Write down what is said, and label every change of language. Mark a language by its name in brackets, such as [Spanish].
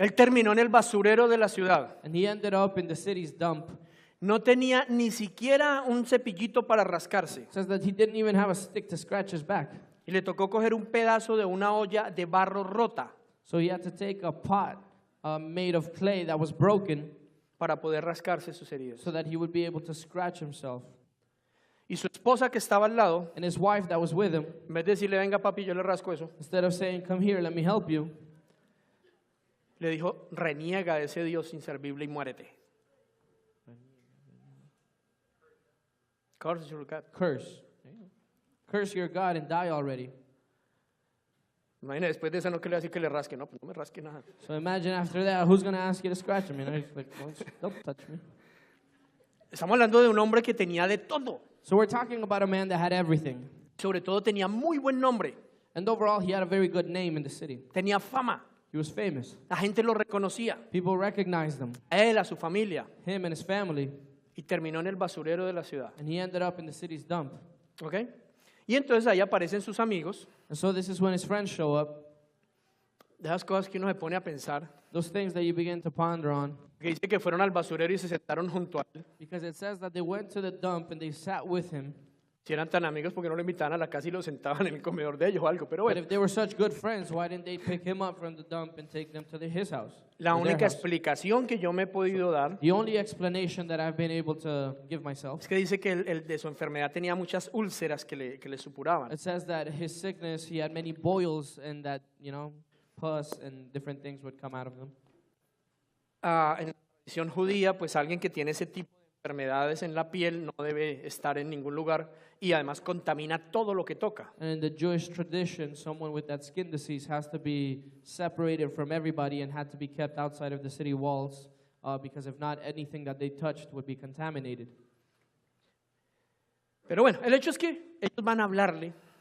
[Spanish] Él terminó en el basurero de la ciudad. [English] And he ended up in the city's dump. [Spanish] No tenía ni siquiera un cepillito para rascarse. [English] It says that he didn't even have a stick to scratch his back. [Spanish] Y le tocó coger un pedazo de una olla de barro rota [English] So he had to take a pot made of clay that was broken [Spanish] para poder rascarse sus heridas. [English] so that he would be able to scratch himself. [Spanish] Y su esposa que estaba al lado, [English] And his wife that was with him, [Spanish] en vez de decirle, venga papi, yo le rasco eso, [English] instead of saying, come here, let me help you, [Spanish] le dijo, reniega de ese Dios inservible y muérete. [English] Curse your God. curse. Curse your God and die already. [Spanish] Imagina, después de eso no que le decir que le rasque, no, pues no me rasque nada. [English] So imagine after that, who's going to ask you to scratch him? He's like, don't touch me. [Spanish] Estamos hablando de un hombre que tenía de todo. [English] So we're talking about a man that had everything. [Spanish] Sobre todo tenía muy buen nombre. [English] And overall, he had a very good name in the city. [Spanish] Tenía fama. [English] He was famous. [Spanish] La gente lo reconocía. [English] People recognized him, [Spanish] A él, a su familia. [English] him and his family, [Spanish] Y terminó en el basurero de la ciudad. [English] and he ended up in the city's dump. [Spanish] ¿Ok? Y entonces ahí aparecen sus amigos. [English] And so this is when his friends show up, [Spanish] De esas cosas que uno se pone a pensar. [English] those things that you begin to ponder on, [Spanish] Que dice que fueron al basurero y se sentaron junto a él. [English] because it says that they went to the dump and they sat with him. [Spanish] Si eran tan amigos, porque no lo invitaban a la casa y lo sentaban en el comedor de ellos o algo. Pero bueno, [English] if they were such good friends, why didn't they pick him up from the dump and take them to his house? [Spanish] la [English] or their [Spanish] única [English] house? [Spanish] explicación que yo me he podido dar [English] The only explanation that I've been able to give myself, [Spanish] es que dice que el de su enfermedad tenía muchas úlceras que le supuraban. [English] it says that his sickness, he had many boils and that, pus and different things would come out of them. [Spanish] En la tradición judía, pues alguien que tiene ese tipo de enfermedades en la piel no debe estar en ningún lugar y además contamina todo lo que toca. [English] And in the Jewish tradition, someone with that skin disease has to be separated from everybody and had to be kept outside of the city walls because if not, anything that they touched would be contaminated. [Spanish] Pero bueno, el hecho es que ellos van a hablarle